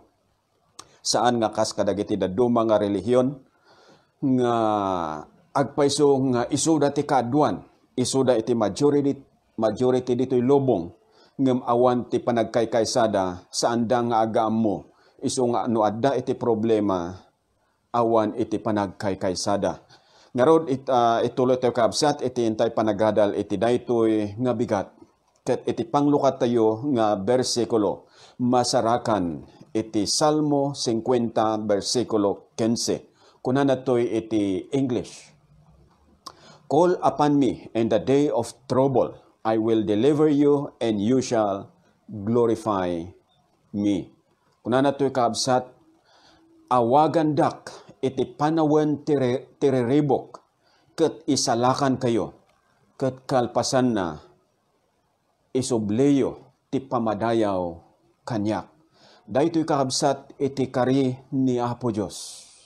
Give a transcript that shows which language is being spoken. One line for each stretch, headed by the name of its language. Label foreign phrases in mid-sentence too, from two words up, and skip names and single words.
Iloko: Saan nga kas kadagiti daduma nga relihiyon nga agpaiso nga isuda ti kaadwan, isuda iti majority dito'y lubong, ngem awan ti panagkaykaysada saan da nga agaam mo, iso nga no adda iti problema, awan iti panagkaykaysada. Ngarod ituloy tayo kaabsat, iti intay panagadal iti daytoy nga bigat, ket iti panglukat tayo nga bersikulo, masarakan iti Salmo 50 versikulo 15. Kunan natoy iti English.
English: Call upon me in the day of trouble. I will deliver you and you shall glorify me.
Iloko: Kunan natoy kaabsat, awagan dak iti panawen tiriribok, ket isalakan kayo, ket kalpasan na isubleyo ti pamadayaw kanyak. Daytoy kaabsat iti kari ni Apo Dios.